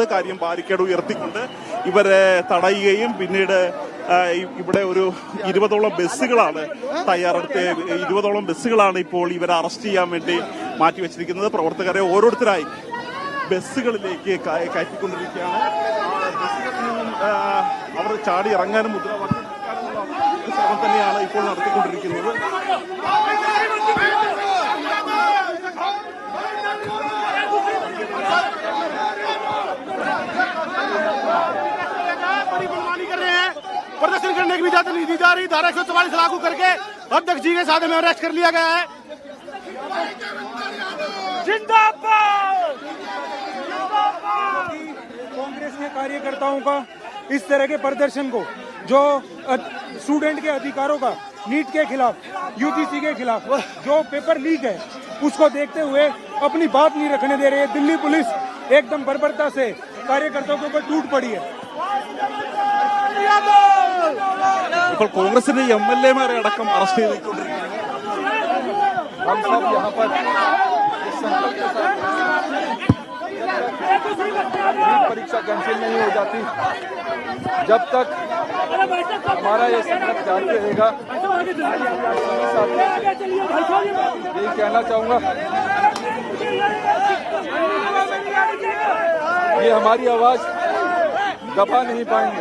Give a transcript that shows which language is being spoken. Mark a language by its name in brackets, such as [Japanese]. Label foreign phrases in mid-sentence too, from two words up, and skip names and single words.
[Malayalam] കാര്യം ബാരിക്കേഡ് ഉയർത്തിക്കൊണ്ട് ഇവരെ തടയുകയും പിന്നീട് ഇവിടെ ഒരു 20ഓളം ബസ്സുകളാണ് 20ഓളം ബസ്സുകളാണ് ഇപ്പോൾ ഇവരെ അറസ്റ്റ് ചെയ്യാൻ വേണ്ടി മാറ്റിവെച്ചിരിക്കുന്നത്. പ്രവർത്തകരെ ഓരോരുത്തരായി ബസ്സുകളിലേക്ക് കയറ്റിക്കൊണ്ടിരിക്കുകയാണ്. ബസ്സുകളിൽ നിന്നും അവർ ചാടി ഇറങ്ങാനും മുദ്രാവാക്യം ശ്രമം തന്നെയാണ് ഇപ്പോൾ നടത്തിക്കൊണ്ടിരിക്കുന്നത്. [Hindi] प्रदर्शन करने की इजाजत नहीं दी जा रही। धारा 144 लागू करके अब तक जी के साथ में अरेस्ट कर लिया गया है। जिंदाबाद। कांग्रेस के कार्यकर्ताओं का इस तरह के प्रदर्शन को, जो स्टूडेंट के अधिकारों का, नीट के खिलाफ, UGC के खिलाफ जो [English] paper leak [Hindi] है, उसको देखते हुए अपनी बात नहीं रखने दे रही है। दिल्ली पुलिस एकदम बर्बरता से कार्यकर्ताओं के ऊपर टूट पड़ी है। [Malayalam] ഇപ്പോൾ കോൺഗ്രസിന്റെ MLA-മാരെ അടക്കം അറസ്റ്റ് ചെയ്തുകൊണ്ടിരിക്കുകയാണ്. [Hindi] परीक्षा कैंसिल नहीं हो जाती जब तक हमारा ये संकट जारी रहेगा। यही कहना चाहूँगा, ये हमारी आवाज दबा नहीं पाएंगे।